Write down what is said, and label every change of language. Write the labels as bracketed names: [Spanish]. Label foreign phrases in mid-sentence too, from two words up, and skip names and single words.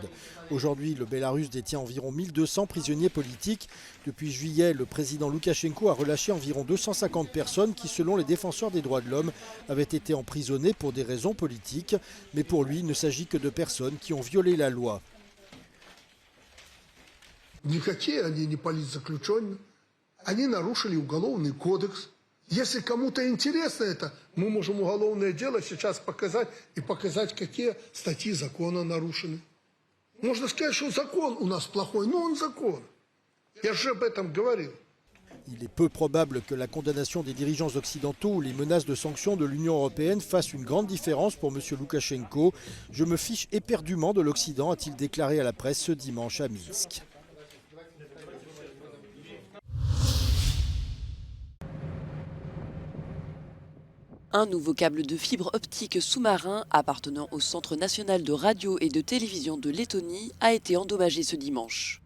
[French] Aujourd'hui, le Bélarus détient environ 1200 prisonniers politiques. Depuis juillet, le président Loukachenko a relâché environ 250 personnes qui, selon les défenseurs des droits de l'homme, avaient été emprisonnées pour des raisons politiques. Mais pour lui, il ne s'agit que de personnes qui ont violé la loi. [Russian] Никакие они не политзаключенные. Они нарушили уголовный кодекс. Если кому-то интересно это, мы можем уголовное дело сейчас показать и показать, какие статьи закона нарушены. Можно сказать, что закон у нас плохой, но он закон. Я же об этом говорил. [French] Il est peu probable que la condamnation des dirigeants occidentaux ou les menaces de sanctions de l'Union européenne fassent une grande différence pour M. Loukachenko. Je me fiche éperdument de l'Occident, a-t-il déclaré à la presse ce dimanche à Minsk. Un nouveau câble de fibre optique sous-marin appartenant au Centre national de radio et de télévision de Lettonie a été endommagé ce dimanche.